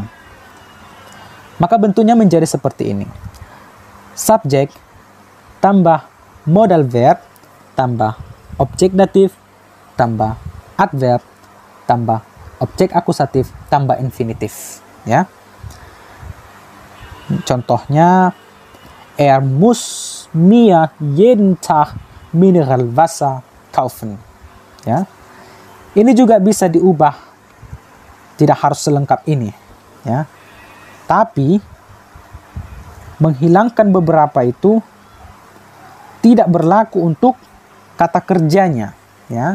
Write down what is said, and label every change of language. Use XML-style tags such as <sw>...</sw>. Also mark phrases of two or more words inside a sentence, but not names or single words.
<id>Maka bentuknya menjadi seperti ini: subjek tambah</id> <en>modal verb</en> <id>tambah objek datif tambah adverb tambah objek akusatif tambah infinitif ya. Contohnya,</id> <de>er muss mir jeden Tag Mineralwasser kaufen.</de> <id>Ya. Ini juga bisa diubah, tidak harus selengkap ini ya. Tapi menghilangkan beberapa itu tidak berlaku untuk kata kerjanya ya.</id>